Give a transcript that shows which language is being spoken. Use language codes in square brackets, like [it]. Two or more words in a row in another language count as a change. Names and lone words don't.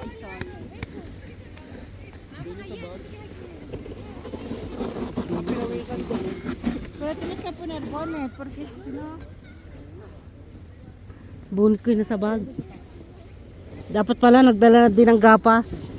[es] Pero tienes que poner bonnet porque si no... [tl] Bunot ko yun sa bag. Dapat pala nagdala din ng gapas.